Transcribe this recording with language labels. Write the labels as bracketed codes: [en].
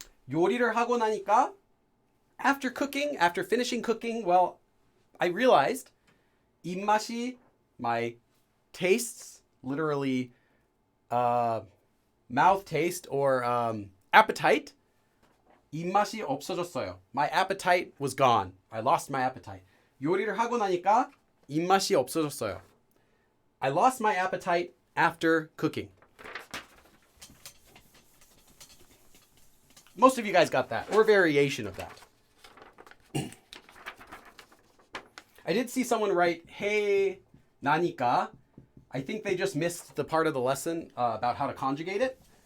[ko] 요리를 하고 나니까, [en] after cooking, after finishing cooking, well, I realized 입맛이, my tastes, literally mouth taste or appetite, [ko] 입맛이 없어졌어요. [en] My appetite was gone. I lost my appetite. [ko] 요리를 하고 나니까 입맛이 없어졌어요. [en] I lost my appetite after cooking. Most of you guys got that, or a variation of that. I did see someone write, hey, 나니까. I think they just missed the part of the lesson about how to conjugate it.